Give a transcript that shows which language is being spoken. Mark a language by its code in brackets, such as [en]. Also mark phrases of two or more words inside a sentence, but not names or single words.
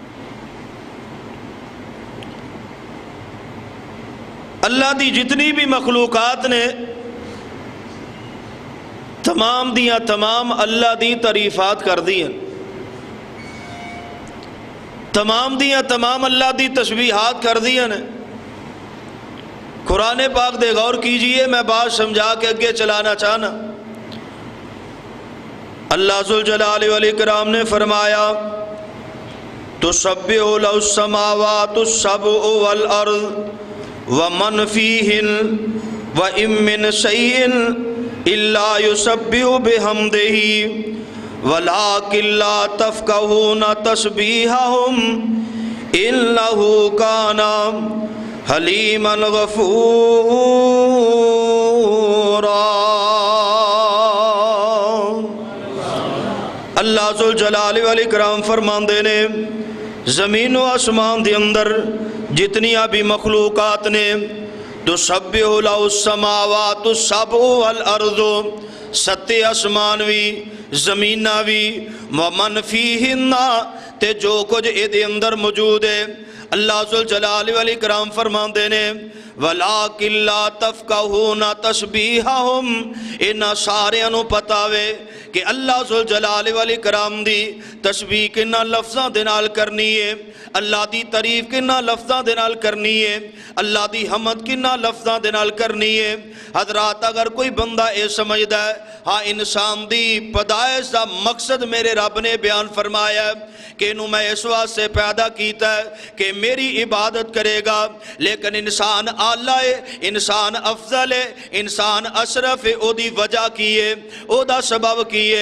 [pa] اللہ دی جتنی بھی مخلوقات نے تمام دیاں تمام اللہ دی تعریفات کر دی ہیں، تمام دیاں تمام اللہ دی تسبیحات کر دی ہیں۔ قرآن پاک دے غور کیجئے، میں بات سمجھا کے اگے چلانا چاہنا۔ اللہ ذوالجلال والاکرام نے فرمایا [ar] تسبح لہ السماوات السبع والارض ومن فیہن وَإِن مِّن شَيْءٍ إِلَّا يُسَبِّحُ بِحَمْدِهِ وَلَٰكِن لَّا تَفْقَهُونَ تَسْبِيحَهُمْ إِنَّهُ كَانَ حَلِيمًا غَفُورًا۔ [pa] اللہ ذوالجلال والاکرام فرماندے نے زمین و آسمان دے اندر جتنیاں بھی مخلوقات نے [ar] تسبح لہ السماوات السبع والارض، [pa] ستے آسمان بھی زمیناں بھی، [ar] ومن فیہن [pa] تے جو کچھ اے دے اندر موجود ہے، اللہ ذوالجلال والاکرام فرماندے نے [ar] وَلَٰكِن لَّا تَفْقَهُونَ تَشْبِيهَهُمْ [pa] انہاں ساریاں نوں پتہ وے کہ اللہ ذوالجلال والاکرام دی تشبیہ کنہ لفظاں دے نال کرنی ہے، اللہ دی تعریف کنہ لفظاں دے نال کرنی ہے، اللہ دی حمد کنہ لفظاں دے نال کرنی ہے۔ حضرات اگر کوئی بندہ اے سمجھدا ہے ہاں انسان دی پیدائش دا مقصد میرے رب نے بیان فرمایا ہے کہ انہوں میں اس واسطے پیدا کیتا ہے کہ میری عبادت کرے گا، لیکن انسان اعلیٰ ہے، انسان افضل ہے، انسان اشرف ہے، او دی وجہ کی ہے، او دا سبب کی ہے۔